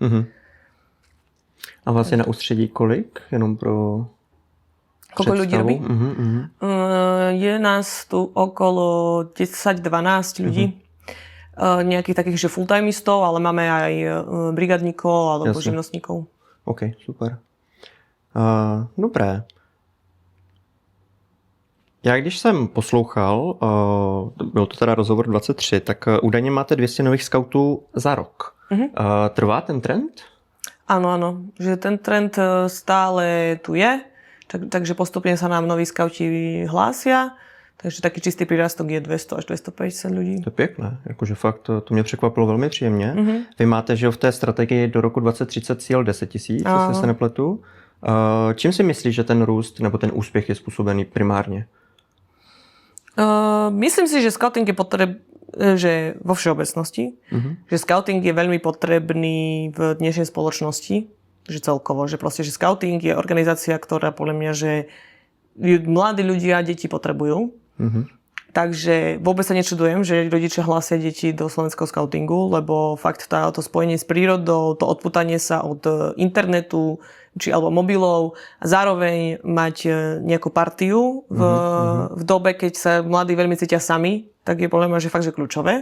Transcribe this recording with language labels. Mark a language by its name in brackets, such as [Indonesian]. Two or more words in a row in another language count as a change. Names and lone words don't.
[Czech] A vlastne na ústředí kolik? Jenom pro [Slovak] koľko ľudí robí? Je nás tu okolo 10-12 ľudí. Nejakých takých, že full-timeistov, ale máme aj brigadníkov alebo živnostníkov. OK, super. Dobré. [Czech] Já když jsem poslouchal, byl to teda rozhovor 23, tak údajně máte 200 nových skautů za rok. Trvá ten trend? [Slovak] Áno, že ten trend stále tu je, takže postupne sa nám noví skauti hlásia. Takže taký čistý prírastok je 200 až 250 ľudí. [Czech] To je pěkné, jakože fakt to mě překvapilo velmi příjemně. Vy máte, že v té strategii do roku 2030 cíl 10 000, jestli se nepletu. Čím si myslíš, že ten růst nebo ten úspěch je způsobený primárně? [Slovak] Myslím si, že scouting je že vo všeobecnosti, že scouting je veľmi potrebný v dnešnej spoločnosti, že celkovo, že proste, že scouting je organizácia, ktorá podľa mňa, že mladí ľudia deti potrebujú. Takže vôbec sa nečudujem, že rodičia hlásia deti do slovenského skautingu, lebo fakt to spojenie s prírodou, to odpútanie sa od internetu alebo mobilov a zároveň mať nejakú partiu v dobe, keď sa mladí veľmi cítia sami, tak je podľa mňa, že fakt, že kľúčové.